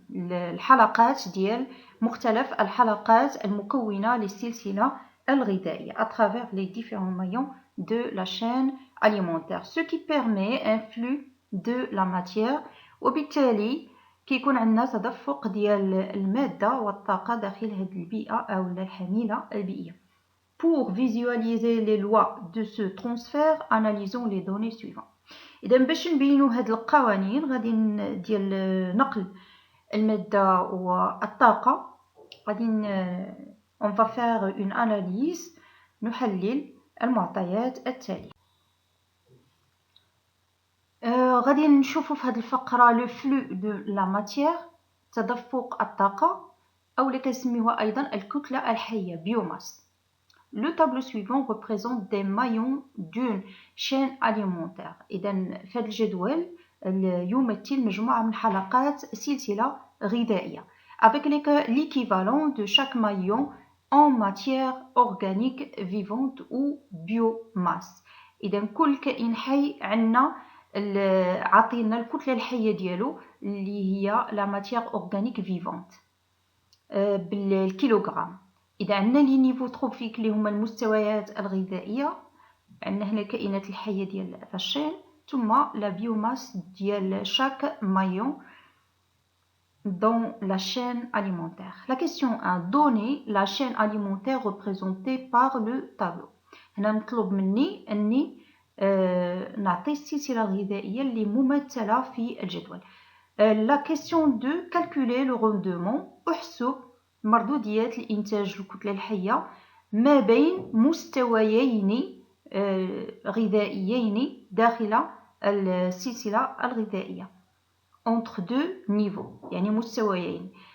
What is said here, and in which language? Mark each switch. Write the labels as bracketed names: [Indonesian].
[Arabic] الحلقات ديال مختلف الحلقات المكونة للسلسلة الغذائية [French] à travers les différents maillons de la chaîne alimentaire، ce qui permet un flux de la matière، [Arabic] وبالتالي كيكون عندنا تدفق ديال المادة والطاقة داخل هذه البيئة أو الحاملة البيئية. [French] Pour visualiser les lois de ce transfert, analysons les données suivantes. [Arabic] إذا باش نبينوا هاد القوانين غادي ديال نقل المادة والطاقة، غادي [French] on va faire une analyse، [Arabic] نحلل المعطيات التالية. غادي نشوفوا في هذه الفقرة [French] لو فلو دو لا ماتيير، [Arabic] تدفق الطاقة أو اللي كنسميوها أيضا الكتلة الحية بيوماس. [French] Le tableau suivant représente des maillons d'une chaîne alimentaire. [Arabic] إذا في هذا الجدول يمثل مجموعة من حلقات سلسلة غذائية [French] avec l'équivalent de chaque maillon en matière organique vivante ou biomasse. [Arabic] إذا كل كائن حي عندنا عطينا الكتلة الحية ديالو اللي هي [French] لا ماتيير أورغانيك فيفونت [Arabic] بالكيلوغرام. إذا عندنا [French] لي نيفو تروفيك [Arabic] اللي هما المستويات الغذائية، عندنا هنا الكائنات الحية ديال الشين، ثم لا بيوماس ديال شاك مايون [French] dans la chaîne alimentaire. La question 1. Donner la chaîne alimentaire représentée par le tableau. [Arabic] هنا مطلوب مني أني نعطي السلسلة الغذائية اللي ممثلة في الجدول. [French] La question 2. Calculer le rendement. [Arabic] احسب مردوديات الإنتاج الكتلة الحية ما بين مستويين غذائيين داخل السلسلة الغذائية [French] entre deux niveaux، [Arabic] يعني مستويين.